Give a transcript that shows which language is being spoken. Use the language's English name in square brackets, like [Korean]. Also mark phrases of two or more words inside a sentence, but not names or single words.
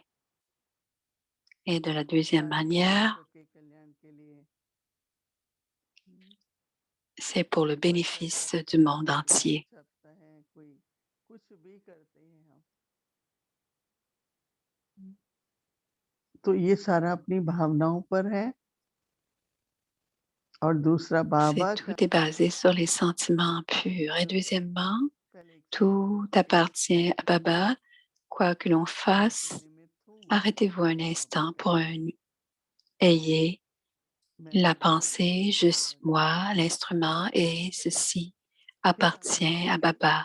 [French] Et de la deuxième manière, c'est pour le bénéfice du monde entier. [Hindi] तो ये सारा अपनी भावनाओं पर है और दूसरा बाबा का [French] Tout est basé sur les sentiments purs. Et deuxièmement, tout appartient à Baba. Quoi que l'on fasse, arrêtez-vous un instant ayez la pensée, je suis moi, l'instrument, et ceci appartient à Baba.